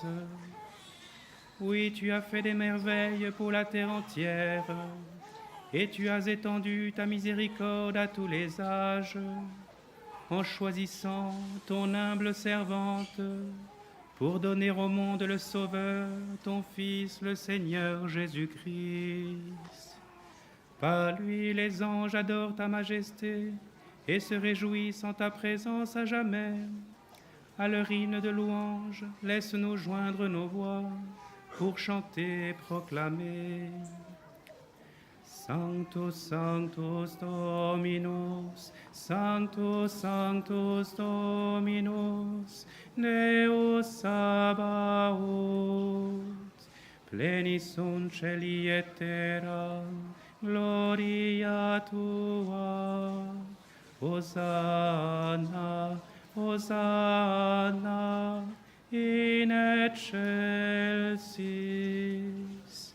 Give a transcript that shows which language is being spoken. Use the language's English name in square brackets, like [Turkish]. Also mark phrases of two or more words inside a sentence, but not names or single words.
[French] Oui, tu as fait des merveilles pour la terre entière, et tu as étendu ta miséricorde à tous les âges, en choisissant ton humble servante pour donner au monde le Sauveur, ton Fils, le Seigneur Jésus-Christ. Par lui, les anges adorent ta majesté et se réjouissent en ta présence à jamais. À leur hymne de louange, laisse-nous joindre nos voix pour chanter et proclamer. [Latin] Sanctus, Sanctus Dominus, Sanctus, Sanctus Dominus, Deus Sabaoth, plenis sunt celi et terra, gloria tua, Hosanna, Hosanna, in excelsis.